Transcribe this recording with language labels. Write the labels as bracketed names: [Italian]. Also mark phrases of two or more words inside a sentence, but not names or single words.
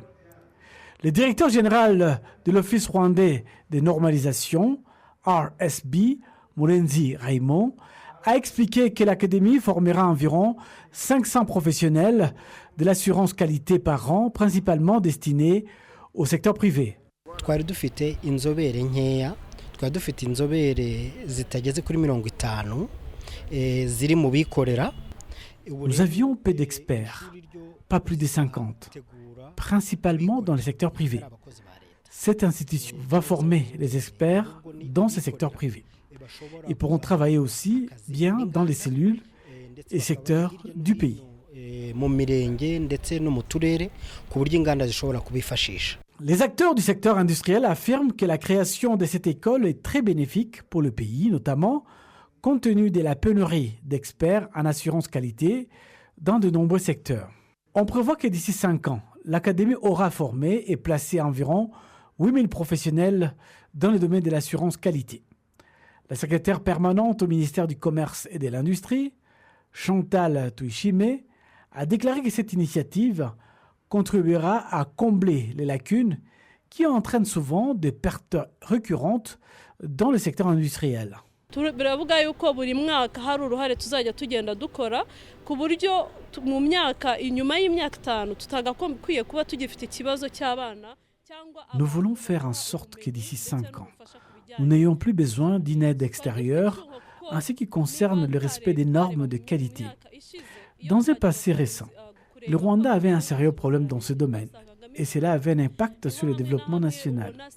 [French] Le directeur général de l'Office rwandais de normalisation, RSB, Murenzi Raymond, a expliqué que l'Académie formera environ 500 professionnels de l'assurance qualité par an, principalement destinés au secteur privé. [Kinyarwanda] twari dufite inzobere nkeya twari dufite inzobere zitageze kuri 50 ziri mu bikorera. [French] Nous avions peu d'experts, pas plus de 50, principalement dans le secteur privé. Cette institution va former les experts dans ce secteur privé. Ils pourront travailler aussi bien dans les cellules et secteurs du pays. [Kinyarwanda] mu mirenge ndetse no mu turere ku buryo inganda zishobora kubifashisha. [French] Les acteurs du secteur industriel affirment que la création de cette école est très bénéfique pour le pays, notamment compte tenu de la pénurie d'experts en assurance qualité dans de nombreux secteurs. On prévoit que d'ici 5 ans, l'Académie aura formé et placé environ 8000 professionnels dans le domaine de l'assurance qualité. La secrétaire permanente au ministère du Commerce et de l'Industrie, Chantal Tuishime, a déclaré que cette initiative contribuera à combler les lacunes qui entraînent souvent des pertes récurrentes dans le secteur industriel. [Kinyarwanda] biravuga yuko buri mwaka hari uruhare tuzajya tugenda dukora ku buryo mu myaka inyuma y'imyaka 5 tutagakwiye kuba tugifite ikibazo cy'abana. [French] Nous voulons faire en sorte que d'ici 5 ans, nous n'ayons plus besoin d'une aide extérieure en ce qui concerne le respect des normes de qualité. Dans un passé récent, le Rwanda avait un sérieux problème dans ce domaine et cela avait un impact sur le développement national.